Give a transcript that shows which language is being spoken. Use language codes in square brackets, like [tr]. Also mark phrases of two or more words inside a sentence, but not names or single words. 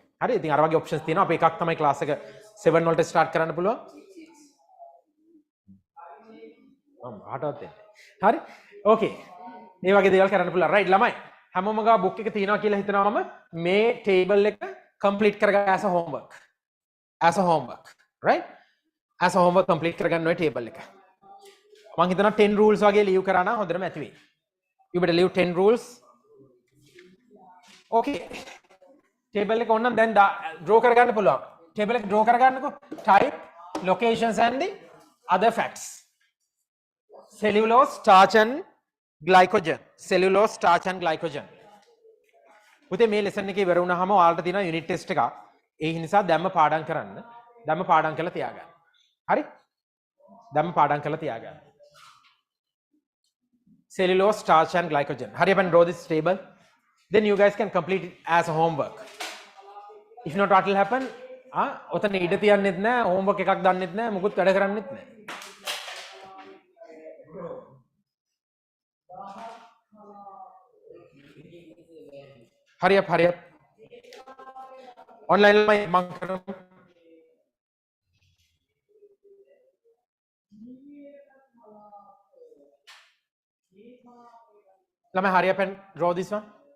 [si] හරි. ඉතින් අර වගේ ඔප්ෂන්ස් තියෙනවා. අපි එකක් තමයි ක්ලාස් එක 7 වලට ස්ටාර්ට් කරන්න පුළුවන්. ආටවත් එන්නේ. හරි. ඕකේ. මේ වගේ දේවල් කරන්න පුළුවන්. රයිට් ළමයි. හැමෝම ගා බුක් එක තියෙනවා කියලා හිතනවා මම මේ ටේබල් එක complete කරගන්න [en] as a homework. As a homework. Right? As a homework complete [si] කරගන්න ඔය ටේබල් එක. මම හිතනවා 10 rules වගේ ලියු කරා නම් හොඳටම ඇති වෙයි. [en] You better leave 10 rules. Okay. [si] ටේබල් එක ඕනනම් දැන් draw කරගන්න පුළුවන්. ටේබල් එක draw කරගන්නකෝ. [en] Type, locations and the other facts. Cellulose, starch and glycogen. Cellulose, starch and glycogen. [si] පුතේ මේ ලෙසන් එකේ ඉවර වුණාම ඔයාලට තියෙනවා [en] unit test [si] එකක්. ඒ නිසා දැම්ම පාඩම් කරන්න. දැම්ම පාඩම් කරලා තියාගන්න. හරි? දැම්ම පාඩම් කරලා තියාගන්න. [en] Cellulose, starch and glycogen. Hurry up and draw this table. Then you guys can complete it as a homework. If not, what will happen? [si] ඔතන ඉඩ තියන්නෙත් නැහැ, homework එකක් දාන්නෙත් නැහැ, මුකුත් වැඩ කරන්නෙත් නැහැ. [en] Hurry up, hurry up. Online line [si] මං කරමු. ළමයි [en] hurry up and draw this one.